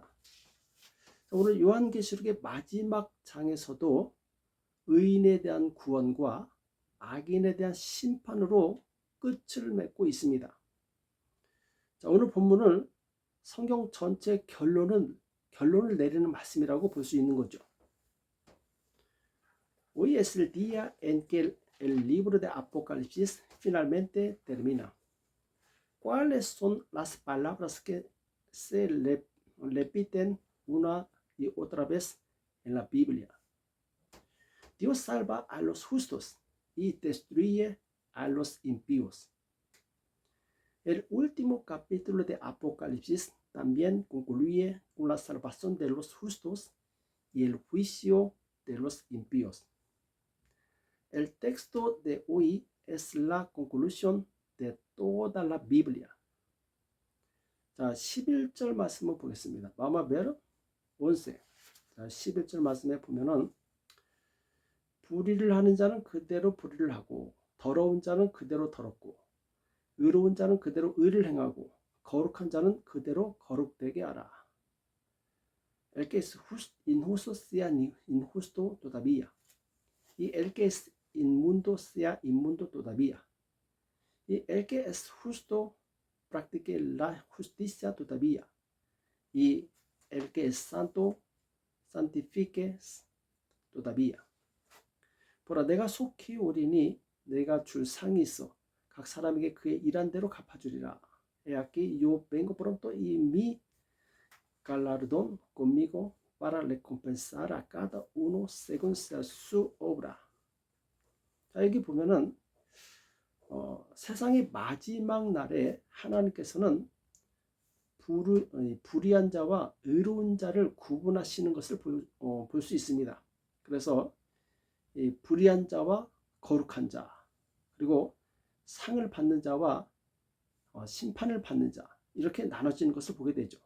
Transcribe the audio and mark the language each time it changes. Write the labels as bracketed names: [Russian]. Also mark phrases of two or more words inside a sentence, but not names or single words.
[Korean] 오늘 요한계시록의 마지막 장에서도 의인에 대한 구원과 악인에 대한 심판으로 끝을 맺고 있습니다. 자, 오늘 본문을 성경 전체 결론을 내리는 말씀이라고 볼 수 있는 거죠. [Spanish] Hoy es el día en que el libro de Apocalipsis finalmente termina. ¿Cuáles son las palabras que se repiten una y otra vez en la Biblia? Dios salva a los justos y destruye a los impíos. El último capítulo de Apocalipsis también concluye con la salvación de los justos y el juicio de los impíos. El texto de hoy es la conclusión de toda la Biblia. [Korean] 자, 11절 말씀을 보겠습니다. [Spanish] Vamos a ver 11. [Korean] 자, 11절 말씀에 보면은 불의를 하는 자는 그대로 불의를 하고 더러운 자는 그대로 더럽고 의로운 자는 그대로 의를 행하고 거룩한 자는 그대로 거룩되게 하라. [Spanish] El que es injusto sea injusto todavía, y el que es inmundo sea inmundo todavía, y el que es justo practique la justicia todavía, y el que es santo santifique todavía. [Korean] 보라, 내가 속히 오리니 내가 줄 상이 있어 각 사람에게 그의 일한 대로 갚아주리라. [Spanish] He aquí yo vengo pronto y mi galardón conmigo para recompensar a cada uno según sea su obra. [Korean] 자, 여기 보면은 세상의 마지막 날에 하나님께서는 불의한 자와 의로운 자를 구분하시는 것을 볼 수 있습니다. 그래서 이 불의한 자와 거룩한 자, 그리고 상을 받는 자와 심판을 받는 자, 이렇게 나눠지는 것을 보게 되죠.